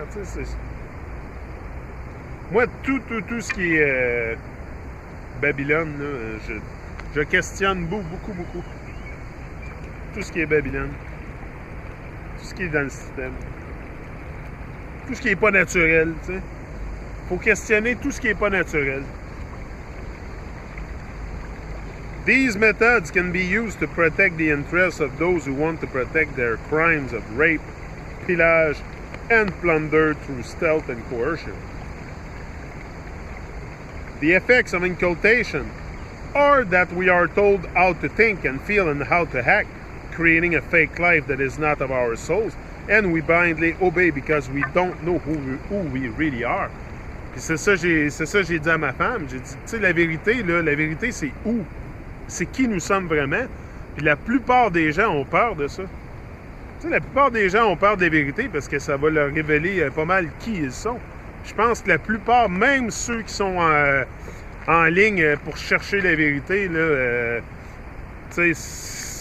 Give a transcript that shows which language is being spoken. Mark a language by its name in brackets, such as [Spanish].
[French] Tu sais, moi, tout ce qui est Babylone, là, je questionne beaucoup. Tout ce qui est Babylone. Tout ce qui est dans le système. Tout ce qui n'est pas naturel, tu sais. Faut questionner tout ce qui n'est pas naturel. [English] These methods can be used to protect the interests of those who want to protect their crimes of rape, pillage, and plunder through stealth and coercion. The effects of incultation are that we are told how to think and feel and how to act, creating a fake life that is not of our souls, and we blindly obey because we don't know who we really are. [French] Puis c'est ça j'ai dit à ma femme. J'ai dit, tu sais, la vérité, c'est où? C'est qui nous sommes vraiment. Puis la plupart des gens ont peur de ça. Tu sais, la plupart des gens ont peur des vérités parce que ça va leur révéler pas mal qui ils sont. Je pense que la plupart, même ceux qui sont en ligne pour chercher la vérité, là, tu sais,